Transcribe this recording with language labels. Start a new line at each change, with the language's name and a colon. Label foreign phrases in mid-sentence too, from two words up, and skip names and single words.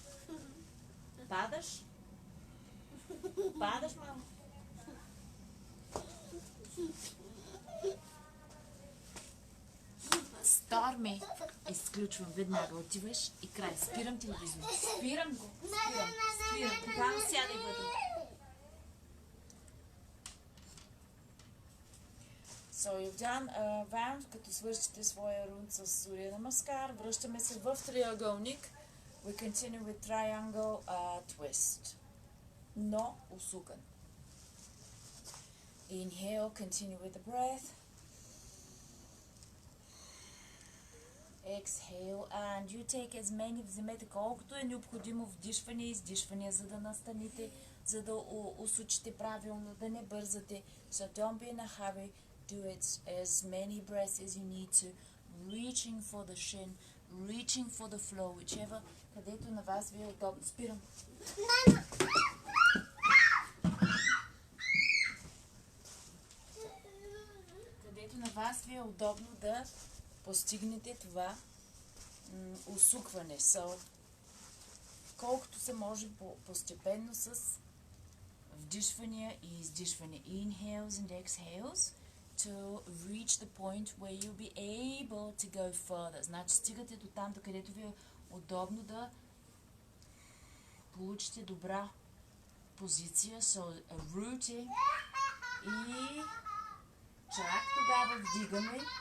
Bulgarian: Падаш, мамо. Сторми. Изключвам веднага. Отиваш и край. Спирам телевизора. Спирам го. Спирам. Тогава сядай вътре.
English: So you've done a round,
Bulgarian: като свършите своя рунд с Сурya Namaskar. Връщаме се в триъгълник.
English: We continue with triangle twist.
Bulgarian: Но усукан.
English: Inhale, continue with the breath. Exhale, and you take as many,
Bulgarian: вземете колкото е необходимо вдишване и издишване, за да настаните, за да усучите правилно, да не бързате.
English: So don't be in a hurry. Do it as many breaths as you need to, reaching for the shin, reaching for the flow, whichever,
Bulgarian: където на вас ви е удобно. Спирам. Където на вас ви е удобно да постигнете това усукване. So, колкото се може постепенно с вдишвания и издишване.
English: Inhales and exhales to reach the point where you'll be able to go further.
Bulgarian: Значи стигате до там, до където ви е удобно да получите добра позиция.
English: So, rooting
Bulgarian: и чак тогава вдигаме.